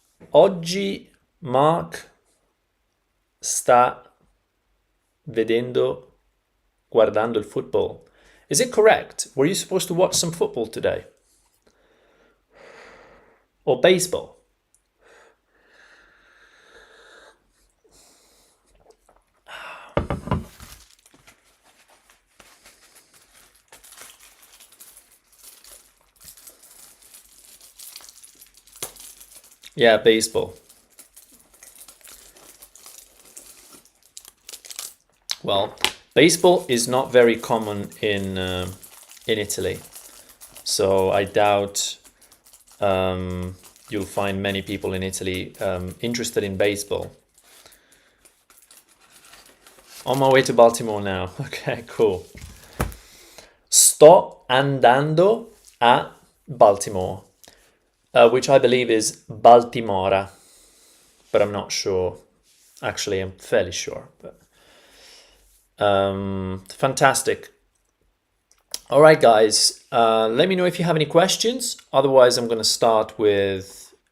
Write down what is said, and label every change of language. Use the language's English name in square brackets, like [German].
[Italian] Oggi Mark sta guardando il football. [English] Is it correct? Were you supposed to watch some football today? Or baseball? Yeah, baseball. Well, baseball is not very common in Italy, so I doubt you'll find many people in Italy interested in baseball. On my way to Baltimore now. Okay, cool. [Italian] Sto andando a Baltimore. [English] Which I believe is Baltimora, but I'm not sure. Actually, I'm fairly sure. But fantastic. All right, guys. Let me know if you have any questions. Otherwise, I'm going to start with.